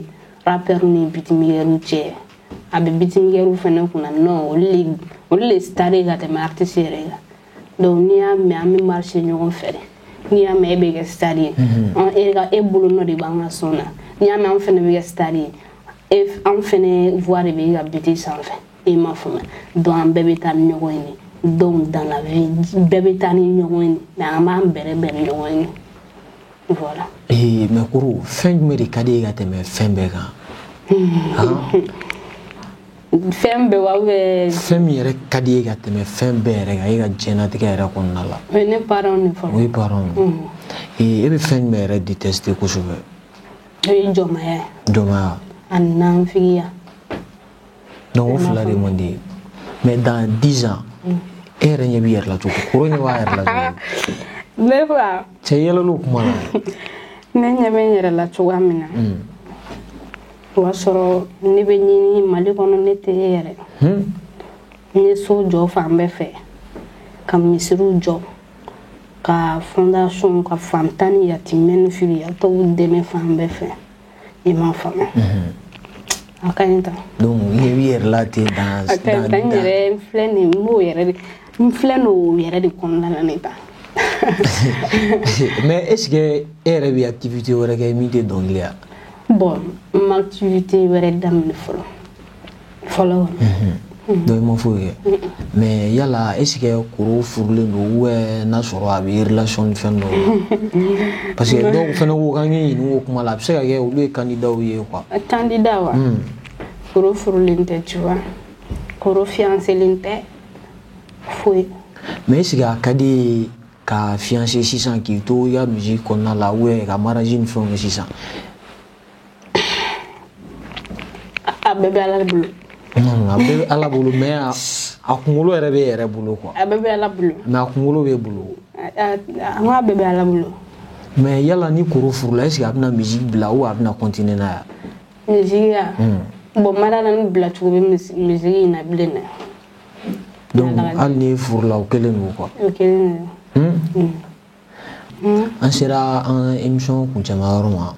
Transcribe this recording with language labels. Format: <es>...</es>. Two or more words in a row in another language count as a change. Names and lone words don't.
<bm>rappeur ni bitimiyɛriw cɛ a bɛ bitimiyɛriw fɛnɛ kunna non olu le star ka tɛmɛ artiste yɛrɛ kan donc n'i y'a mɛn an bɛ marcher ɲɔgɔn fɛ dɛ n'i y'a mɛn e bɛ kɛ star ye e bolo nɔ de b'an ka son na n'i y'a mɛn an fɛnɛ bɛ kɛ star ye an fɛnɛ voix de bɛ ka biti sanfɛ i m'a faamuya donc an bɛɛ bɛ taa ni ɲɔgɔn ye</bm> <fr>donc dans la vie</fr> <bm>bɛɛ bɛ taa ni ɲɔgɔn ye mais an b'an bɛrɛ bɛn ɲɔgɔn ye voilà. Mais Koro, fɛn jumɛn de ka di e ka tɛmɛ fɛn bɛɛ kan? Fɛn bɛɛ wa bɛ fɛn min yɛrɛ ka di e ka tɛmɛ fɛn bɛɛ yɛrɛ kan e ka diɲɛlatigɛ yɛrɛ kɔnɔna la. O ye ne parents de fɔlɔ. O ye parents ye. E bɛ fɛn jumɛn yɛrɛ détester kosɛbɛ? O ye jɔnmaya ye. Jɔnmaya. Ani nanfigiya. Donc o fila de man di ye.</bm> <fr>Mais dans 10 ans</fr> <bm>e yɛrɛ ɲɛ b'i yɛrɛ la cogo Koro ɲɛ b'a yɛrɛ la cogo? Ne fa. Cɛ yɛlɛla kuma la. Ne ɲɛ bɛ n yɛrɛ la cogoya min na. O b'a sɔrɔ ne bɛ ɲini Mali kɔnɔ ne tɛ e yɛrɛ. N ye so jɔ fan bɛɛ fɛ ka misiriw jɔ ka fondation ka fantan ni yatimɛ ni filiyatɔw dɛmɛ fan bɛɛ fɛ i m'a faamuya. A ka ɲi tan. Donc i ɲɛ b'i yɛrɛ la ten dans. A ka ɲi tan n yɛrɛ filɛ nin m'o yɛrɛ de n filɛ n'o yɛrɛ de kɔnɔna la ne ta.</bm> <fr>Mais est-ce que</fr> <bm>e yɛrɛ bɛ activité wɛrɛ kɛ min tɛ dɔnkili ya? Bon, ma activité wɛrɛ daminɛ fɔlɔ. Donc i ma foyi kɛ. Mais yala</bm> <fr>est-ce que</fr> <bm>Koro furulen don ou n'a sɔrɔ a bɛ relation ni fɛn dɔw la?</bm> <fr>Parce que</fr> <bm>dɔw fɛnɛ ko k'an k'i ɲininka o kuma la a bɛ se ka kɛ olu ye candidat ye quoi. Candidat wa? Koro furulen tɛ</bm> <fr>tu vois.</fr> <bm>Koro fiancélen tɛ foyi.</bm> <fr>Mais est-ce que</fr> <bm>a ka di ka fiancé sisan k'i to i ka musique kɔnɔna la ou ka mariage ni fɛnw kɛ sisan? A bɛɛ bɛ Ala bolo. Non, a bɛɛ bɛ Ala bolo mais a kunkolo yɛrɛ bɛ yɛrɛ bolo quoi. A bɛɛ bɛ Ala bolo. Mais a kunkolo bɛ bolo. A ŋa bɛɛ bɛ Ala bolo. Mais yala ni Koro furula</bm> <fr>est-ce que</fr> <bm>a bɛna musique bila ou a bɛna continuer n'a ye? Musique ya? Bon mara la ni bila cogo bɛ musique in na bilen dɛ. Donc hali ni furula o kelen don quoi. O kelen don. An sera an émission kuncɛma yɔrɔ ma.</bm>